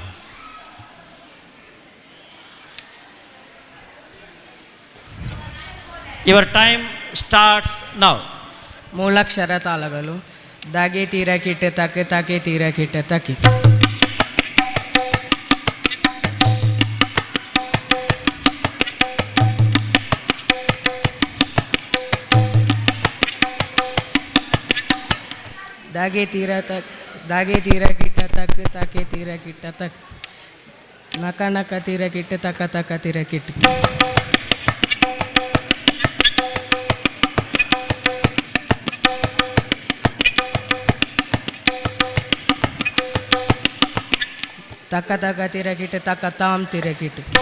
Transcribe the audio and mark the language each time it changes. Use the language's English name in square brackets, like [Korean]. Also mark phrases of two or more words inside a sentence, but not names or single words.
[English] Your time starts now. [Kannada] ಮೂಲಾಕ್ಷರ ತಾಳಗಳು ದಾಗೆ ತೀರ ಕಿಟ್ಟೆ ತಕ್ಕೆ ತಾಕೆ ತೀರ ಕಿಟ್ಟೆ ತಕ್ಕಿ. दागे तीरा किट्ट तक ताके तीरा किट्ट तक नका नका तीरा किट्ट तक तक तीरा किट्ट तक तक तीरा किट्ट तक ताम तीरा किट्ट